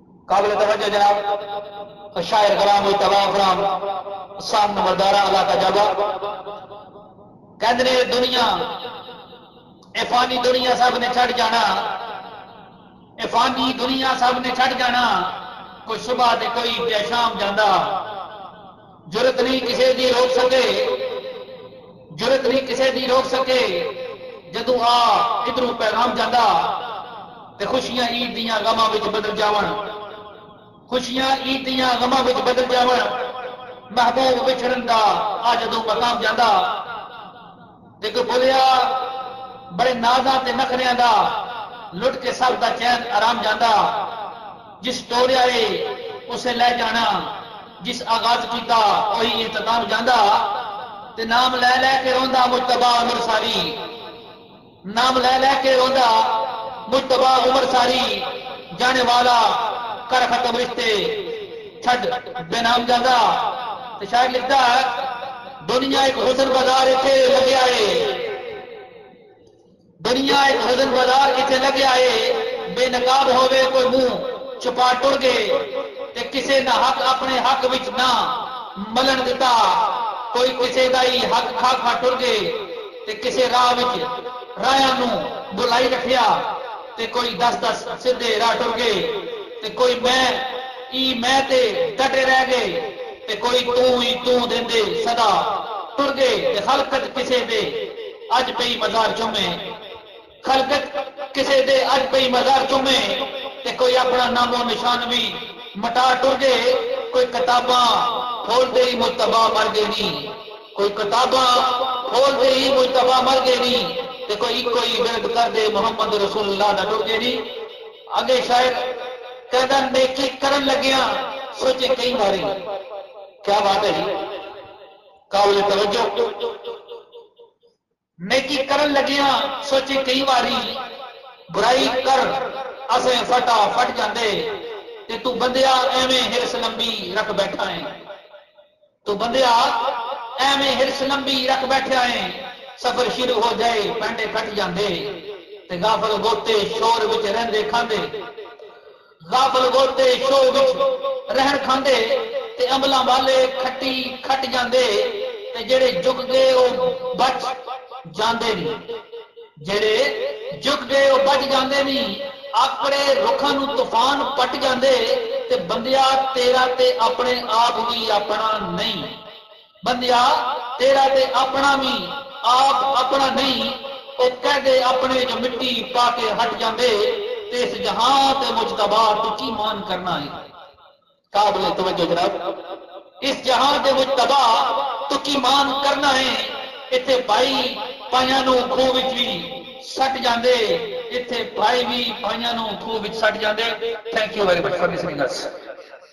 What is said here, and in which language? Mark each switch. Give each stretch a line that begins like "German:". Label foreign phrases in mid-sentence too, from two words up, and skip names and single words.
Urdu: قابل توجہ جناب
Punjabi: شاعر غلام مجتبی فرام سام نمبردارہ علاقہ جابا کہندے دنیا اے فانی دنیا سب نے چھڑ جانا، اے فانی دنیا سب نے چھڑ جانا، کوئی صبح تے کوئی پیا شام جانا، جرت نہیں کسی دی روک سکے، جرت نہیں کسی دی روک سکے، جدوں آ ادھروں پیغام جانا تے خوشیاں عید دیاں غماں وچ بدل جاون، خوشیاں عید دیاں غماں وچ بدل جاون، محبوب وچھڑن دا آ جدوں مقام جانا تے کوئی بولیا بڑے نازاں تے نخریاں دا لٹ کے سب دا چین آرام جانا، جس ٹوریا ہے اسے لے جانا، جس آغاز کیتا وہی اختتام جانا، تے نام لے لے کے روندا مجتبی عمر ساری، نام لے لے کے روندا مجتبی عمر ساری، جانے والا کر ختم رشتے چھڈ بے نام جانا۔ تے شاعر لکھتا ہے دنیا ایک حسن بازار اتنے لگیا ہے، دنیا ایک حسن بازار اتنے لگیا ہے، بے نقاب ہوئے کوئی منہ چھپا ٹر گئے، تے کسے نہ حق اپنے حق وچ نہ ملن دیتا، کوئی کسے دا ہی حق کھا کھا ٹر گئے، تے کسے راہ وچ راہاں نوں بلائی رکھیا، تے کوئی 10 سیدھے راہ ٹر گئے، تے کوئی میں تے ڈٹے رہ گئے، تے کوئی تو دیندے صدا ٹر گئے، تے خلقت کسے دے اج پئی مزار چومے، خلقت کسے دے اج پئی مزار چومے، تے کوئی اپنا نام و نشان بھی مٹا ٹر گئے، کوئی کتاباں کھول دے ہی مجتبی مر گئے نہیں، کوئی کتاباں کھول دے ہی مجتبی مر گئے نہیں، تے کوئی ورد کر دے محمد رسول اللہ دا ٹر گئے نہیں۔ اگے شاعر کہدا نیکی کرن لگیاں سوچے کئی باری، کیا بات ہے جی،
Urdu: قابل توجہ،
Punjabi: نیکی کرن لگیاں سوچے کئی باری، برائی کر اسے فٹا فٹ جاندے، تے تو بندیا ایویں ہرس لمبی رکھ بیٹھا ہے، تو بندیا ایویں ہرس لمبی رکھ بیٹھا ہے، سفر شروع ہو جائے پینڈے کٹ جاندے، تے غافل گوتے شور وچ رہندے کھاندے، غافل گوتے شور وچ رہن کھاندے، تے عملاں والے کھٹی کھٹ جاندے، تے جڑے جگ گئے او بچ جاندے نہیں، جڑے جگ گئے او بچ جاندے نہیں، اپنے رخاں نوں طوفان پٹ جاندے، تے بندیا تیرا تے اپنے آپ بھی اپنا نہیں، بندیا تیرا تے اپنا بھی آپ اپنا نہیں، او کہہ دے اپنے جو مٹی پا کے ہٹ جاندے، تے اس جہاں تے مجتبی تو کی مان کرنا ہے،
Urdu: قابل توجہ جناب،
Punjabi: اس جہاں تے مجتبی تو کی مان کرنا ہے، اتنے بھائی پائیاں نوں کھوہ وچ بھی سٹ جاندے، اتنے بھائی بھی پائیاں نوں کھوہ وچ سٹ جاندے۔
English: Thank you very much for listening us.